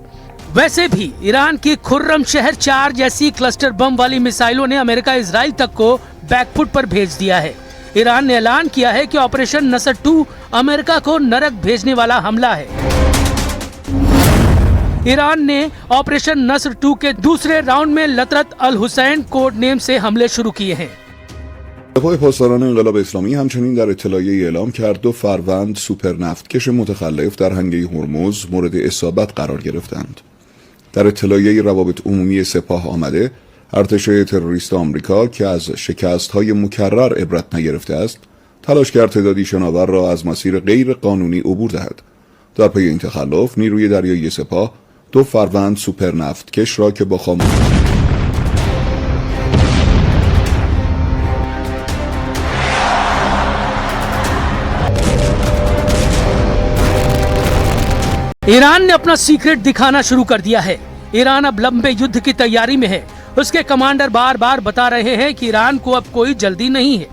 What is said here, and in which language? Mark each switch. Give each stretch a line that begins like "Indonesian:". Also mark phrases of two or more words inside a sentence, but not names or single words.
Hindi: वैसे भी ईरान की खुर्रम शहर 4 जैसी
English: cluster bomb
Hindi: वाली मिसाइलों ने अमेरिका इजराइल तक को बैकफुट पर भेज दिया है। ईरान ने ऐलान किया है कि ऑपरेशन नसर 2 अमेरिका को नरक भेजने वाला हमला है। ईरान ने ऑपरेशन नसर 2 के दूसरे राउंड में लतरत अल हुसैन
English: code name
Hindi: से हमले शुरू किए हैं।
Persian: دفاع پاسداران انقلاب اسلامی همچنین در اطلاعیه‌ای اعلام کرد 2 فروند سوپر نفتکش متخلف در هنگه هرمز مورد اصابت قرار گرفتند. در اطلاعیه روابط عمومی سپاه آمده، ارتش تروریست آمریکا که از شکست‌های مکرر عبرت نگرفته است، تلاش کرد تعدادی شناور را از مسیر غیر قانونی عبور دهد. در پی این تخلف، نیروی دریایی سپاه 2 فروند سوپر نفتکش را که با
Hindi: ईरान ने अपना सीक्रेट दिखाना शुरू कर दिया है। ईरान अब लंबे युद्ध की तैयारी में है। उसके कमांडर बार बार बता रहे हैं कि ईरान को अब कोई जल्दी नहीं है।